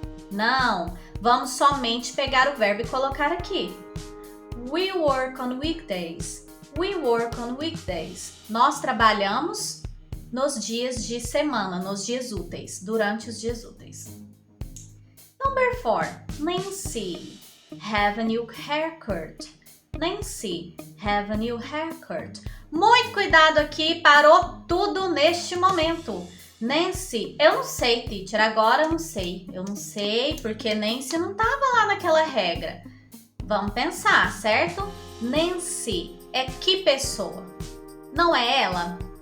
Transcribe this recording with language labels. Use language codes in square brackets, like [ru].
[pt] Não, vamos somente pegar o verbo e colocar aqui. [en] We work on weekdays. We work on weekdays. [pt] Nós trabalhamos nos dias de semana, nos dias úteis, durante os dias úteis. [en] Number 4. Nancy, have a new haircut. Nancy, have a new haircut. [pt] Muito cuidado aqui, parou tudo neste momento. Nancy, eu não sei, teacher, agora eu não sei. Eu não sei porque Nancy não estava lá naquela regra. Vamos pensar, certo? Nancy é que pessoa? Não é ela?